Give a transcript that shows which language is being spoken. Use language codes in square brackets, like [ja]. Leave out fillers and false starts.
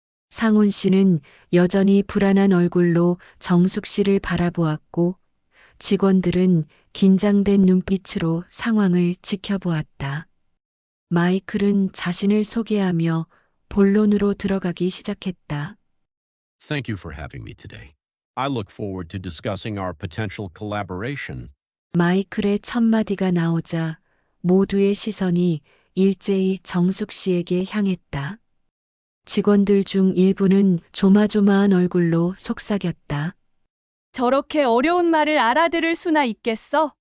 [ko] 상훈 씨는 여전히 불안한 얼굴로 정숙 씨를 바라보았고 직원들은 긴장된 눈빛으로 상황을 지켜보았다. 마이클은 자신을 소개하며 본론으로 들어가기 시작했다. [en] Thank you for having me today. I look forward to discussing our potential collaboration. [ko] 마이클의 첫 마디가 나오자 모두의 시선이 일제히 정숙 씨에게 향했다. 직원들 중 일부는 조마조마한 얼굴로 속삭였다. 저렇게 어려운 말을 알아들을 수나 있겠어?